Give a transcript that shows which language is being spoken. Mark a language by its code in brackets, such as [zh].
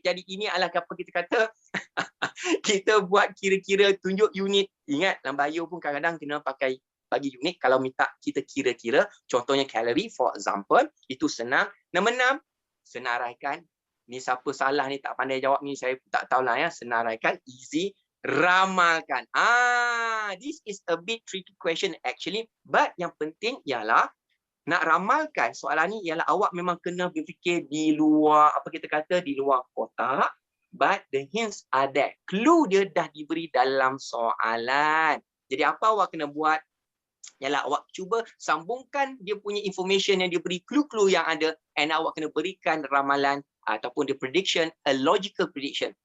[ms] Jadi ini adalah apa kita kata kita buat kira-kira, tunjuk unit. Ingat, dalam bio pun kadang-kadang kena pakai bagi unit kalau minta kita kira-kira. Contohnya kalori, [en] for example. [ms] Itu senang. Nombor 6, senaraikan. Ni siapa salah ni tak pandai jawab ni, saya tak tahulah ya. Senaraikan, [en] easy. [ms] Ramalkan. [en] This is a bit tricky question actually. [ms] But yang penting ialah nak ramalkan soalan ni ialah awak memang kena berfikir di luar, apa kita kata, di luar kotak. [en] But the hints are there. Clue [ms] dia dah diberi dalam soalan. Jadi apa awak kena buat? Ialah awak cuba sambungkan dia punya information yang dia beri, clue-clue yang ada, and awak kena berikan ramalan ataupun [en] the prediction, a logical prediction.